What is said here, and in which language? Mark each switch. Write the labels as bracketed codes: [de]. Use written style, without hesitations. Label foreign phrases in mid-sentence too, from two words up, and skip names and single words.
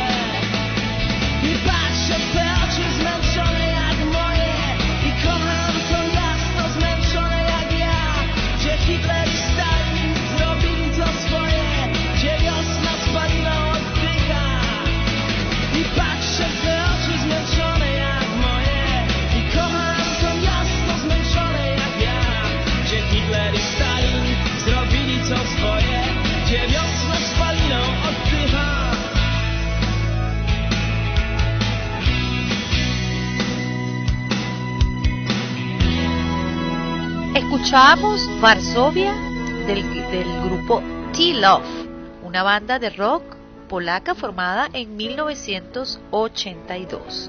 [pl] I patrzę w te oczy zmęczone jak moje i kocham to miasto zmęczone jak ja, gdzie Hitler i Stalin zrobili to swoje, gdzie wiosna spaliła oddycha. I patrzę w te oczy zmęczone jak moje i kocham to miasto zmęczone jak ja, gdzie Hitler i Stalin zrobili co swoje, gdzie wiosna spaliną oddycha. [es] Escuchamos Varsovia del grupo T-Love, una banda de rock polaca formada en 1982.